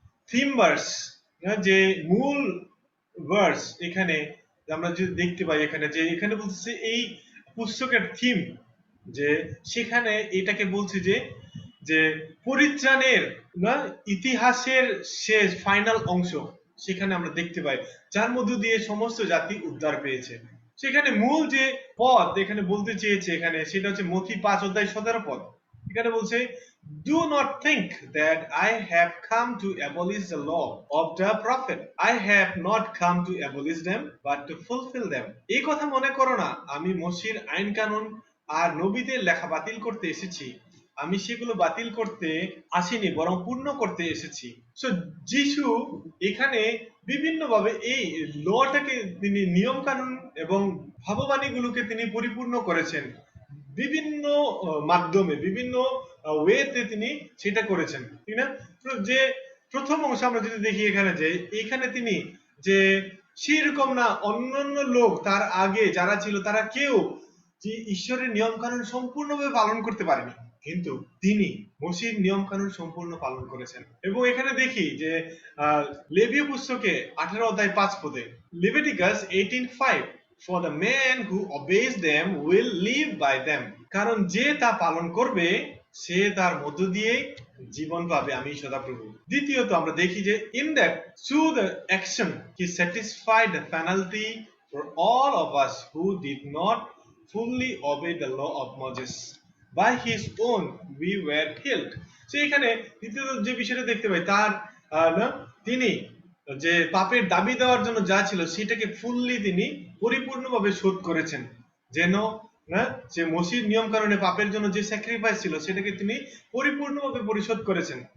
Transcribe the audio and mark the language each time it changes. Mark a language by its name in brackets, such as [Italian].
[Bangla] Theme verse, যে মূল verse এখানে আমরা যদি দেখতে পাই এখানে যে এখানে বলছে এই পুস্তকের থিম, যে সেখানে এটাকে বলছে যে পরিত্রাণের ইতিহাসের শেষ ফাইনাল অংশ সেখানে আমরা দেখতে পাই, যার মধ্য দিয়ে সমস্ত জাতি উদ্ধার পেয়েছে। সেখানে মূল যে পদ এখানে বলতে চেয়েছে এখানে, সেটা হচ্ছে মথি 5:17 পদ। এখানে বলছে, [English] do not think that I have come to abolish the law of the prophet. I have not come to abolish them but to fulfill them. [Bangla] এই কথা মনে করো না আমি মসির আইন কানুন আর নবীদের লেখা বাতিল করতে এসেছি, আমি সেগুলো বাতিল করতে আসিনি বরং পূর্ণ করতে এসেছি। সো যিশু এখানে বিভিন্নভাবে এই লটাকে তিনি নিয়ম কানুন এবং ভাববাণীগুলোকে তিনি পরিপূর্ণ করেছেন, বিভিন্ন মাধ্যমে বিভিন্ন ওয়েতে তিনি সেটা করেছেন, ঠিক না? যে প্রথম অংশ আমরা যদি দেখি এখানে যে এখানে তিনি যে সেরকম না অন্যান্য লোক তার আগে যারা ছিল তারা কেউ যে ঈশ্বরের নিয়ম কানুন সম্পূর্ণভাবে পালন করতে পারেনি, কিন্তু তিনি মসির নিয়ম কানুন সম্পূর্ণ পালন করেছেন। এবং এখানে দেখি যে লেবীয় পুস্তকে 18:5 পদে, Leviticus 18:5, [English] for the man who obeys them will live by them, [Bangla] কারণ যে তা পালন করবে সে তার মধ্য দিয়ে জীবন পাবে, আমি সদাপ্রভু। দ্বিতীয়ত আমরা দেখি যে [English] in that through the action he satisfied the penalty for all of us who did not fully obey the law of Moses. By his own we were healed. [Bangla] So এখানে দ্বিতীয়ত যে বিষয়টা দেখতে পাই তার তিনি যে পাপের দাবি দেওয়ার জন্য যা ছিল সেটাকে ফুললি তিনি পরিপূর্ণভাবে শোধ করেছেন, যেন যে মসির নিয়ম কারণে পাপের জন্য যে স্যাক্রিফাইস ছিল সেটাকে তিনি পরিপূর্ণভাবে পরিশোধ করেছেন।